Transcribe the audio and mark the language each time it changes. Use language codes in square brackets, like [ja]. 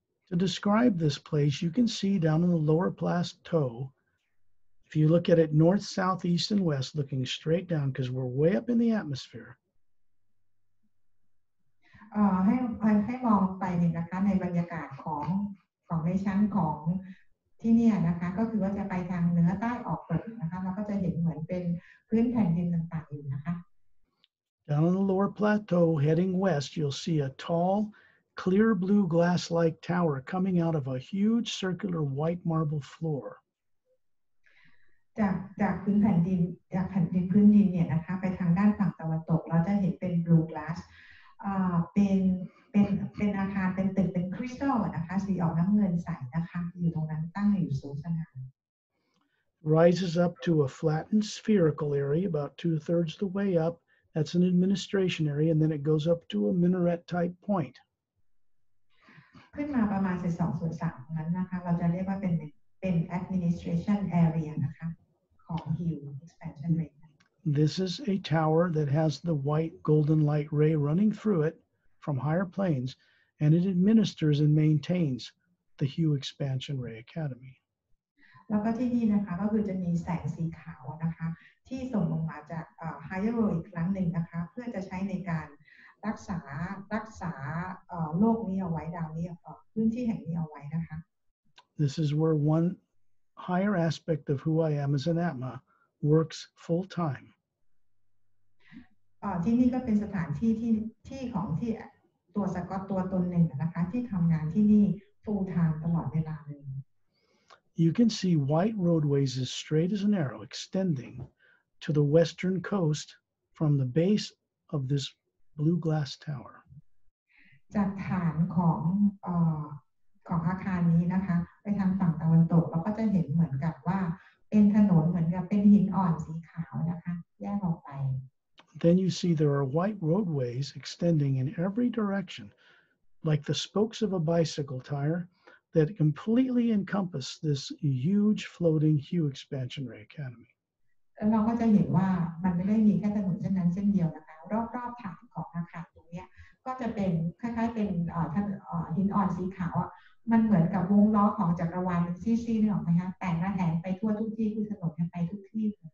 [en] To describe this place, you can see down in the lower plateau, if you look at it north, south, east, and west, looking straight down, because we're way up in the atmosphere. [th] ให้มองไปเนี่ยนะคะในบรรยากาศของในชั้นของที่เนี่ยนะคะก็คือว่าจะไปทางเหนือใต้ออกตกนะคะเราก็จะเห็นเหมือนเป็นพื้นแผ่นดินต่างๆอยู่นะคะ [en] Down on the lower plateau, heading west, you'll see a tall, clear blue glass-like tower coming out of a huge circular white marble floor. [th] จากพื้นแผ่นดินพื้นดินเนี่ยนะคะไปทางด้านฝั่งตะวันตกเราจะเห็นเป็น [en] blue glass [th] เป็นอาคารเป็นตึกเป็นคริสตัลนะคะสีออกน้ำเงินใสนะคะอยู่ตรงนั้นตั้งอยู่สูงสง่า [en] Rises up to a flattened spherical area about 2/3 the way up. That's an administration area, and then it goes up to a minaret-type point. [th] ขึ้นมาประมาณ2/3นั้นนะคะเราจะเรียกว่าเป็น [en] administration area [th] นะคะของ Hill expansion ray. [en] This is a tower that has the white golden light ray running through it from higher planes, and it administers and maintains the Hue Expansion Ray Academy. [th] แล้วก็ที่นี่นะคะก็คือจะมีแสงสีขาวนะคะที่ส่งลงมาจาก [en] higher world [th] อีกครั้งหนึ่งนะคะเพื่อจะใช้ในการรักษาโลกนี้เอาไว้ดาวนี้พื้นที่แห่งนี้เอาไว้นะคะ [en] This is where one higher aspect of who I am as an Atma works full time. [th] ที่นี่ก็เป็นสถานที่ของที่ตัวสกอตตัวตนหนึ่งนะคะที่ทำงานที่นี่ [en] full time [th] ตลอดเวลาเลย [en] You can see white roadways as straight as an arrow extending to the western coast from the base of this blue glass tower. [th] จากฐานของอาคารนี้นะคะไปทางฝั่งตะวันตกเราก็จะเห็นเหมือนกับว่าเป็นถนนเหมือนกับเป็นหินอ่อนสีขาวนะคะแยกออกไป [en] Then you see there are white roadways extending in every direction, like the spokes of a bicycle tire, that completely encompass this huge floating Hue Expansion Ray Academy. [th] แล้วเราก็จะเห็นว่ามันไม่ได้มีแค่ถนนเส้นนั้นเส้นเดียวนะคะรอบฐานของอาคารตรงนี้ก็จะเป็นคล้ายๆเป็นหินอ่อนสีขาวมันเหมือนกับวงล้อของจักรวาลเป็นซี่ๆนึกออกไหมคะแต่งระแหงไปทั่วทุกที่คือถนนไปทุกที่